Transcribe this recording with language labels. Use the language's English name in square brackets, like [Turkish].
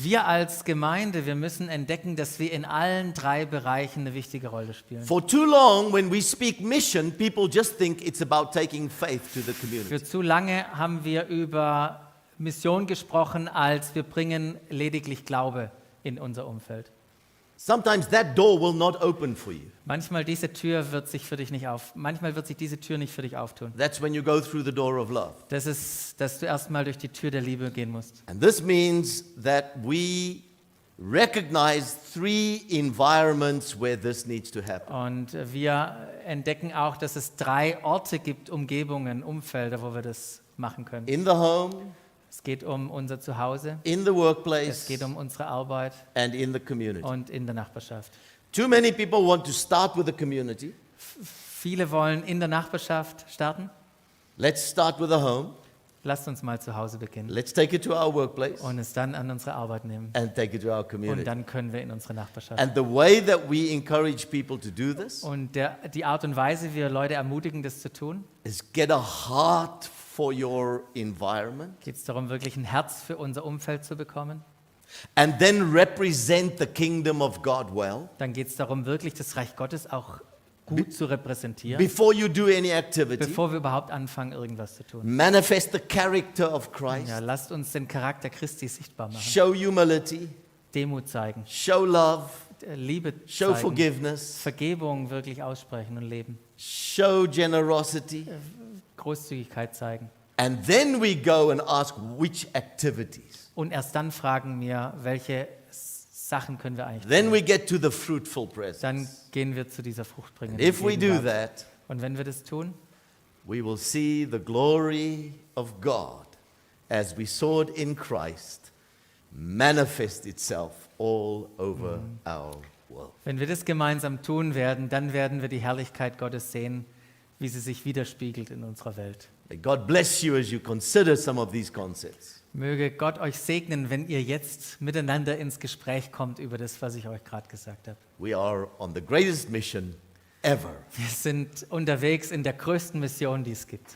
[German] Und wir als Gemeinde, wir müssen entdecken, dass wir in allen drei Bereichen eine wichtige Rolle spielen. [English] For too long, when we speak mission, people just think it's about taking faith to the community. [German] Für zu lange haben wir über Mission gesprochen, als wir bringen lediglich Glaube in unser Umfeld. [English] Sometimes that door will not open for you. [German] Manchmal wird sich diese Tür nicht für dich auftun. [English] That's when you go through the door of love. [German] Das ist, dass du erstmal durch die Tür der Liebe gehen musst. [English] And this means that we recognize three environments where this needs to happen. [German] Und wir entdecken auch, dass es 3 Orte gibt, Umgebungen, Umfelder, wo wir das machen können. [English] In the home, [German] Es geht um unser Zuhause, [English] in the [German] es [English] workplace, [German] geht um unsere Arbeit [English] and in the community. [German] und in der Nachbarschaft. [English] Too many people want to start with the community. [German] Viele wollen in der Nachbarschaft starten. [English] Let's start with the home. [German] Lasst uns mal zu Hause beginnen [English] Let's take it to our workplace [German] und es dann an unsere Arbeit nehmen. [English] and take it to our [German] Und [English] community. [German] dann können wir in unsere Nachbarschaft. [English] And the way that we encourage people to do this [German] Und die Art und Weise, wie wir Leute ermutigen, das zu tun, [English] is get a heart for your environment [German] geht es darum, wirklich ein Herz für unser Umfeld zu bekommen. [English] and then represent the kingdom of God well. [German] Dann geht es darum, wirklich das Reich Gottes auch gut zu repräsentieren, [English] Before you do any activity, [German] bevor wir überhaupt anfangen, irgendwas zu tun. [English] manifest the character of Christ, [German] Ja, lasst uns den Charakter Christi sichtbar machen, [English] show humility, [German] Demut zeigen, [English] show love, [German] Liebe [English] show [German] zeigen, [English] forgiveness, [German] Vergebung wirklich aussprechen und leben, [English] show generosity. [German] Großzügigkeit zeigen. [English] And then we go and ask which activities. [German] Und erst dann fragen wir, welche Sachen können wir eigentlich [English] Then [German] tun. [English] we get to the fruitful [German] Dann [English] presence. [German] gehen wir zu dieser fruchtbringenden [English] If we do [German] Gegenwart. [English] that, [German] Und wenn wir das tun, [English] we will see the glory of God as we saw it in Christ manifest itself all over our world. [German] wenn wir das gemeinsam tun werden, dann werden wir die Herrlichkeit Gottes sehen, wie sie sich widerspiegelt in unserer Welt. [English] May God bless you as you consider some of these concepts. [German] Möge Gott euch segnen, wenn ihr jetzt miteinander ins Gespräch kommt über das, was ich euch gerade gesagt habe. [English] We are on the greatest mission ever. [German] Wir sind unterwegs in der größten Mission, die es gibt.